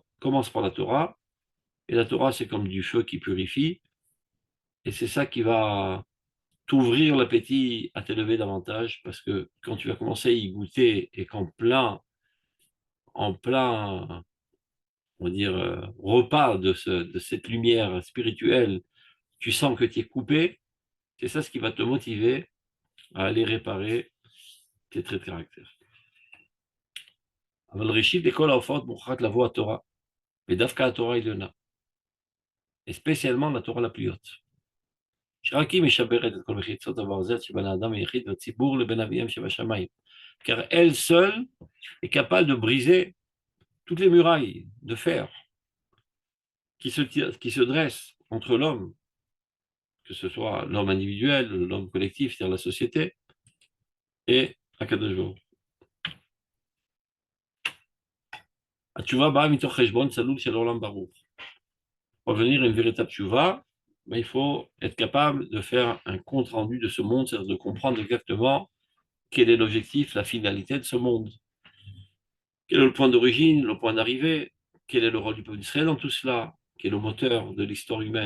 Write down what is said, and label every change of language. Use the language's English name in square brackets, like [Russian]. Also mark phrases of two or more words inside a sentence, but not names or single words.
[French] Commence par la Torah, et la Torah, c'est comme du feu qui purifie, et c'est ça qui va t'ouvrir l'appétit à t'élever davantage, parce que quand tu vas commencer à y goûter, et en plein on va dire, repas de cette lumière spirituelle, tu sens que tu es coupé, c'est ça ce qui va te motiver à aller réparer tes traits de caractère. [Hebrew] אבל ראשית לכל ההופעות מוכרחת לבוא התורה, ודווקא התורה העליונה, [French] et spécialement la Torah la plus haute. [Hebrew] שרק היא משברת את כל מחיצות הברזל שבין האדם היחיד והציבור לבין אביהם שבשמיים, [French] car elle seule est capable de briser toutes les murailles de fer qui se dressent entre l'homme, que ce soit l'homme individuel, l'homme collectif, c'est-à-dire la société, et [Hebrew] הקדוש ברוך הוא. התשובה באה מתוך חשבון צלול של עולם ברור. [French] Pour venir à une véritable tchouva, il faut être capable de faire un compte rendu de ce monde, c'est-à-dire de comprendre exactement quel est l'objectif, la finalité de ce monde. Quel est le point d'origine, le point d'arrivée, quel est le rôle du peuple d'Israël dans tout cela, quel est le moteur de l'histoire humaine.